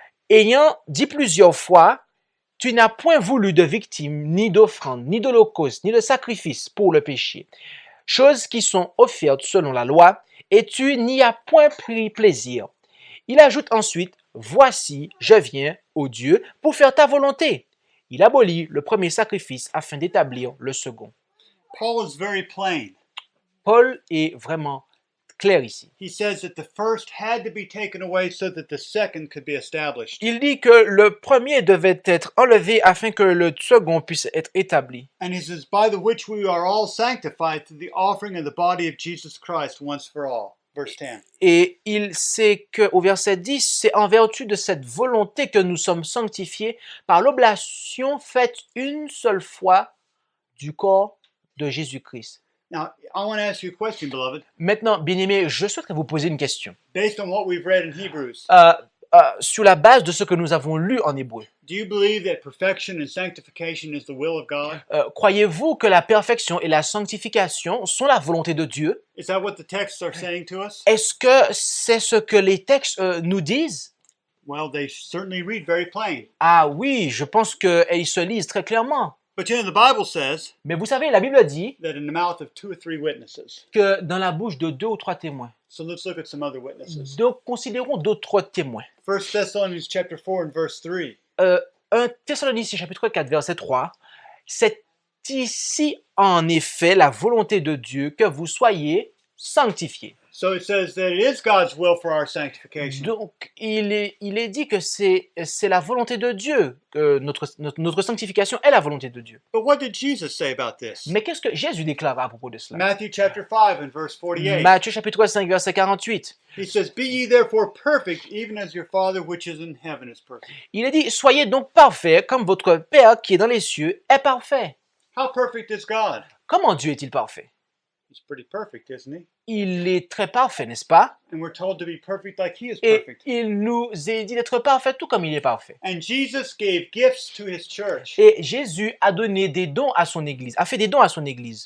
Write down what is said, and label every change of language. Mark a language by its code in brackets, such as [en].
[fr] Ayant dit plusieurs fois: tu n'as point voulu de victime, ni d'offrande, ni d'holocauste, ni de sacrifice pour le péché, choses qui sont offertes selon la loi, et tu n'y as point pris plaisir. Il ajoute ensuite: voici, je viens, ô Dieu, pour faire ta volonté. Il abolit le premier sacrifice afin d'établir le second. [en] Paul is very plain. [fr] Paul est vraiment clair ici. [en] He says that the first had to be taken away so that the second could be established. [fr] Il dit que le premier devait être enlevé afin que le second puisse être établi. [en] And he says, by the which we are all sanctified through the offering of the body of Jesus Christ once for all. Verse 10. [fr] Et il sait qu'au verset 10, c'est en vertu de cette volonté que nous sommes sanctifiés par l'oblation faite une seule fois du corps de Jésus-Christ. [en] Now, I want to ask you a question, beloved. [fr] Maintenant, bien-aimés, je souhaiterais vous poser une question. [en] Based on what we've read in Hebrews, [fr] Sur la base de ce que nous avons lu en hébreu, [en] do you believe that perfection and sanctification is the will of God? [fr] croyez-vous que la perfection et la sanctification sont la volonté de Dieu? [en] Is that what the texts are saying to us? [fr] Est-ce que c'est ce que les textes nous disent? [en] Well, they certainly read very plain. [fr] Ah oui, je pense qu'ils se lisent très clairement. [en] But you know, the Bible says [fr] Mais vous savez, la Bible dit [en] that in the mouth of 2 or 3 witnesses. [fr] que dans la bouche de 2 ou 3 témoins. [en] So let's look at some other witnesses. [fr] Donc, considérons d'autres témoins. [en] 1 Thessalonians chapter 4 and verse 3. [fr] 1 Thessaloniciens chapitre 4 verset 3, c'est ici en effet la volonté de Dieu que vous soyez sanctifiés. [en] So it says that it is God's will for our sanctification. [fr] Donc, il est dit que c'est la volonté de Dieu, que notre sanctification est la volonté de Dieu. [en] But what did Jesus say about this? [fr] Mais qu'est-ce que Jésus déclare à propos de cela? [en] Matthew chapter 5 and verse 48. [fr] Matthieu chapitre 5, verset 48. [en] He says, "Be ye therefore perfect, even as your Father which is in heaven is perfect." [fr] Il est dit, soyez donc parfaits comme votre Père qui est dans les cieux est parfait. [en] How perfect is God? [fr] Comment Dieu est-il parfait? [en] He's pretty perfect, isn't he? [fr] Il est très parfait, n'est-ce pas? [en] And we're told to be perfect like he is [fr] Et [en] perfect. [fr] il nous est dit d'être parfait tout comme il est parfait. [en] And Jesus gave gifts to his church. [fr] Et Jésus a donné des dons à son Église, a fait des dons à son Église.